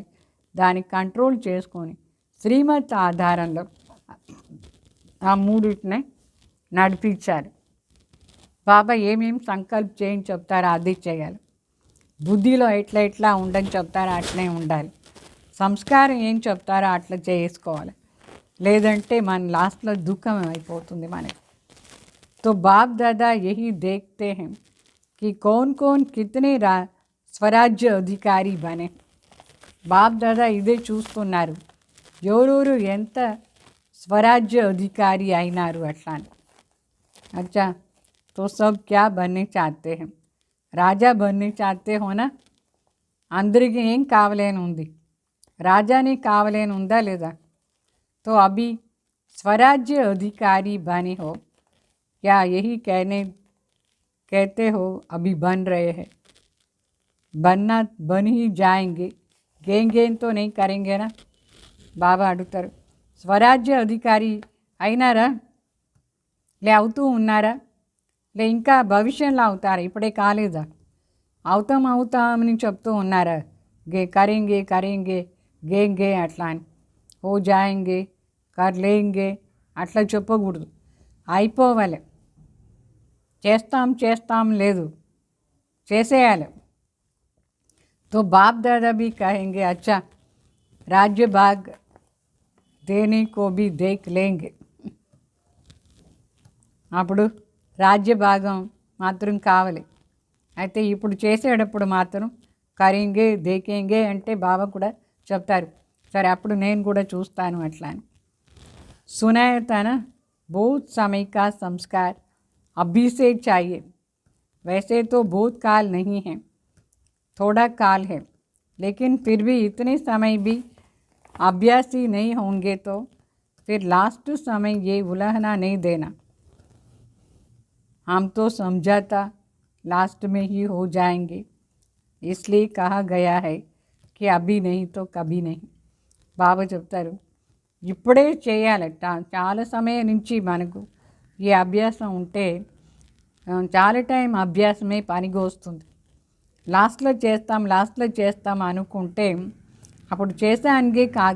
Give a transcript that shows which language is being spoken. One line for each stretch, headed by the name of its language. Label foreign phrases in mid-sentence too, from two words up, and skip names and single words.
Telugu: దాన్ని కంట్రోల్ చేసుకొని శ్రీమత్ ఆధారంలో ఆ మూడింటిని నడిపించాలి. బాబా ఏమేమి సంకల్ప చేయని చెప్తారో అది చేయాలి. బుద్ధిలో ఎట్లా ఉండని చెప్తారో అట్లే ఉండాలి. సంస్కారం ఏం చెప్తారో అట్లా చేసుకోవాలి. లేదంటే మన లాస్ట్లో దుఃఖం అయిపోతుంది మనకి.
Hindi: तो बाप दादा यही देखते हैं कि कौन कौन कितने स्वराज्य अधिकारी बने.
Telugu: బాప్ దాదా ఇదే చూస్తున్నారు, ఎవరెవరు ఎంత స్వరాజ్య అధికారి అయినారు అట్లా అని.
Hindi: అచ్చా, तो सब क्या बनने चाहते हैं? రాజా बनने चाहते हो ना?
Telugu: అందరికీ ఏం కావాలని ఉంది? రాజాని కావాలని ఉందా లేదా?
Hindi: तो अभी स्वराज्य अधिकारी बने हो क्या? यही कहते हो अभी बन रहे हैं. बन ही जाएंगे, गेन तो नहीं करेंगे ना?
Telugu: బాబా అడుగుతారు. స్వరాజ్య అధికారి అయినారా? లే అవుతూ ఉన్నారా? లే ఇంకా భవిష్యంలో అవుతారా? ఇప్పుడే కాలేదా? అవుతామని చెప్తూ ఉన్నారా?
Hindi: करेंगे गेंगे
Telugu: అట్లా అని,
Hindi: हो जाएंगे कर लेंगे
Telugu: అట్లా చెప్పకూడదు. అయిపోవాలి. చేస్తాం లేదు, చేసేయాలి.
Hindi: तो बाप दादा भी कहेंगे अच्छा राज्य भाग देने को भी देख लेंगे.
Telugu: అప్పుడు రాజ్య భాగం మాత్రం కావాలి. అయితే ఇప్పుడు చేసేటప్పుడు మాత్రం
Hindi: करेंगे देखेंगे
Telugu: అంటే బాబా కూడా చెప్తారు, సరే అప్పుడు నేను కూడా చూస్తాను అట్లా అని.
Hindi: सुनाया था ना, बहुत समय का संस्कार अभी से चाहिए. वैसे तो बहुत काल नहीं है, थोड़ा काल है, लेकिन फिर भी इतने समय भी अभ्यासी नहीं होंगे तो फिर लास्ट समय ये उलझना नहीं देना. हम तो समझाता लास्ट में ही हो जाएंगे, इसलिए कहा गया है कि अभी नहीं तो कभी नहीं.
Telugu: బాబా చెప్తారు, ఇప్పుడే చేయాలట. చాలా సమయం నుంచి మనకు ఈ అభ్యాసం ఉంటే చాలా టైం అభ్యాసమే పనికి వస్తుంది. లాస్ట్లో చేస్తాం అనుకుంటే అప్పుడు చేసానికే కాదు.